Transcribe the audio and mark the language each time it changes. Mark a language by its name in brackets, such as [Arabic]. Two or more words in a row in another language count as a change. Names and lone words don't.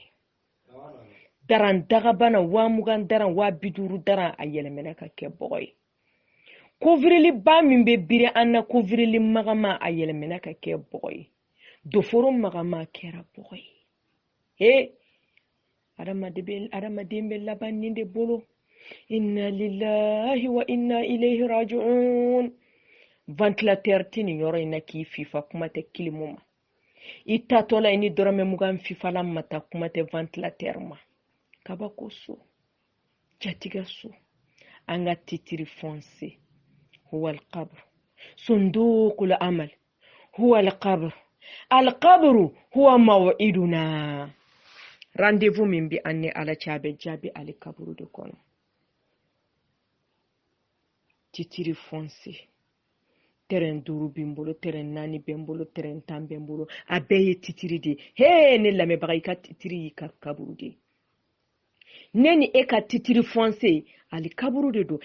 [Bambara] Daran dagabana wa mugan daran wa biduru daran a yɛlɛmɛna ka kɛ bɔgɔ ye. Kovirili ba min bɛ biri an na kovirili magama a yɛlɛmɛna ka kɛ bɔgɔ ye. Doforo magama kɛra bɔgɔ ye. Adamaden bɛ laban nin de bolo. [Arabic] إنا لله وإنا إليه راجعون. [Bambara] Ventilateur ti nin yɔrɔ in na k'i fifa kuma tɛ kilimu ma. I tatɔ la i ni dɔrɔmɛ mugan fifa la ma ta kuma tɛ ventilateur ma. Kabako so, jatiga so, an ka titiri fonse, [Arabic] هو القبر صندوق العمل هو القبر القبر هو موعدنا. [Bambara] Rendez-vous min bi an ni ala cɛ a bɛ jaabi ali kaburu de kɔnɔ. Titiri fonse, terrain 5 bɛ n bolo, terrain 4 bɛ n bolo, terrain 10 bɛ n bolo, a bɛɛ ye titiri de ye. Ne lamɛnbaga i ka titiri y'i ka kaburu de. Ne ni e ka titiri fonse ali kaburu de do.